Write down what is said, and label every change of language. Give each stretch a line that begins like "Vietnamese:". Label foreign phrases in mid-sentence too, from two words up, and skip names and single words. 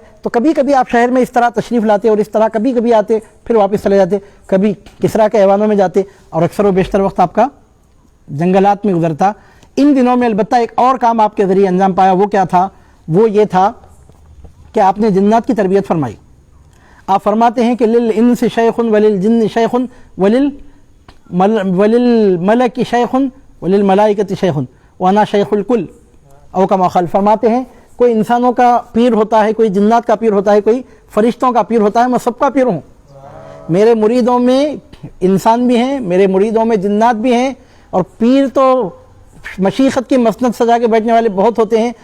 Urdu: تو کبھی کبھی آپ شہر میں اس طرح تشریف لاتے اور اس طرح کبھی کبھی آتے پھر واپس چلے جاتے، کبھی کسریٰ کے ایوانوں میں جاتے، اور اکثر و بیشتر وقت آپ کا جنگلات میں گزرتا۔ ان دنوں میں البتہ ایک اور کام آپ کے ذریعے انجام پایا، وہ کیا تھا؟ وہ یہ تھا کہ آپ نے جنات کی تربیت فرمائی۔ آپ فرماتے ہیں کہ
Arabic: للانس شیخ وللجن شیخ وللملک شیخ وللملائکۃ شیخ وانا شیخ الکل، او کما قال۔
Urdu: فرماتے ہیں کوئی انسانوں کا پیر ہوتا ہے، کوئی جنات کا پیر ہوتا ہے، کوئی فرشتوں کا پیر ہوتا ہے، میں سب کا پیر ہوں۔ میرے مریدوں میں انسان بھی ہیں، میرے مریدوں میں جنات بھی ہیں، اور پیر تو مشیخت کی مسند سجا کے بیٹھنے والے بہت ہوتے ہیں۔